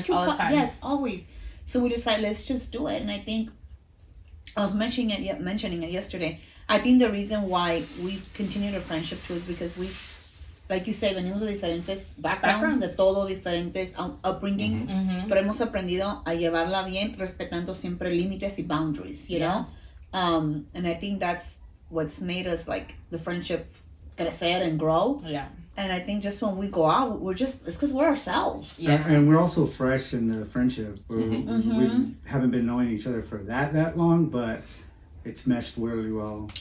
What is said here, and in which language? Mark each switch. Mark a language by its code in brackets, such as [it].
[en] such cute all the time. Yes, always. So we decided let's just do it. And I think I was mentioning it yesterday. I think the reason why we continued our friendship too is because we, like you say, [es] venimos de diferentes [en] backgrounds, [es] de todo diferentes [en] upbringings. Mhm. [es] Pero hemos aprendido a llevarla bien, respetando siempre límites y [en] boundaries, you Yeah. know? And I think that's what's made us, like, the friendship [es] crecer [en] and grow. Yeah. And I think just when we go out, it's because we're ourselves. Yeah. And we're also fresh in the friendship. Mhm. We haven't been knowing each other for that long, but it's meshed really well.